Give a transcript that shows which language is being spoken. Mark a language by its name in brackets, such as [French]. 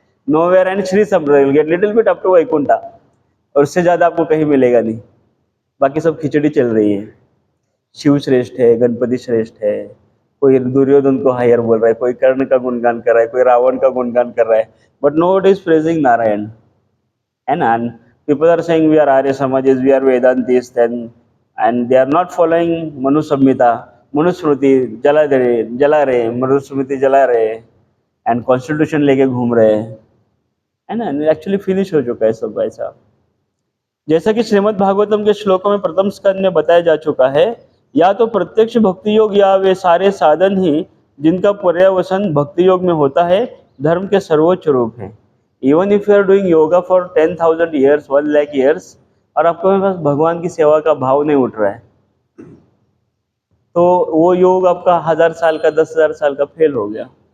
[English] Nowhere and Shri Sampradaya will get little bit up to Vaikuntha, [Hindi] और उससे ज़्यादा आपको कहीं मिलेगा नहीं। बाकी सब खिचड़ी चल रही है। शिव श्रेष्ठ है, गणपति श्रेष्ठ है, कोई दुर्योधन को हायर बोल रहा है, कोई कर्ण का गुणगान कर रहा है, कोई रावण का गुणगान कर रहा है, [English] but nobody is praising Narayan, [Hindi] है ना। [English] People are saying we are Arya Samajis, we are Vedantis, then and they are not following Manu Samhita, [Hindi] Manusmriti जला रहे, मनुस्मृति जला रहे, एंड कॉन्स्टिट्यूशन लेके घूम रहे हैं, है ना। एक्चुअली फिनिश हो चुका है सब भाई साहब। जैसा कि श्रीमद् भागवतम के श्लोकों में प्रथम स्कंद में बताया जा चुका है, या तो प्रत्यक्ष भक्ति योग या वे सारे साधन ही जिनका पर्यावसन भक्ति योग में होता है धर्म के सर्वोच्च रूप है। [English] even if you are doing yoga for 10,000 years, 1 lakh years, [Hindi] और आपको पास भगवान की सेवा का भाव नहीं उठ रहा है, तो वो योग आपका 1000 साल का, 10,000 साल का फेल हो गया।